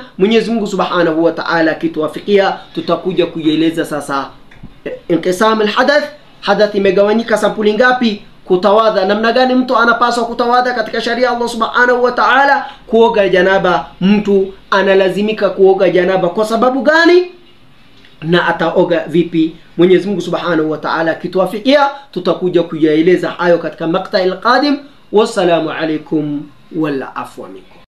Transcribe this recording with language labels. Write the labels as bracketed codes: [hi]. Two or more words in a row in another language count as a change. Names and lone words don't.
[sw] Mwenyezi Mungu [ar] سبحانه وتعالى [sw] kituwafikia, tutakuja kuieleza sasa [ar] انقسام الحدث, [sw] hadath imegawanyika sampuli ngapi, kutawadha namna gani mtu anapaswa kutawadha katika sharia Allah [ar] سبحانه وتعالى, [sw] kuoga janaba, mtu analazimika kuoga janaba kwa sababu gani na ataoga vipi. Mwenyezi Mungu [ar] سبحانه وتعالى [sw] kituwafikia, tutakuja kuyaeleza hayo katika [ar] المقطع القادم. والسلام عليكم والعفو منكم.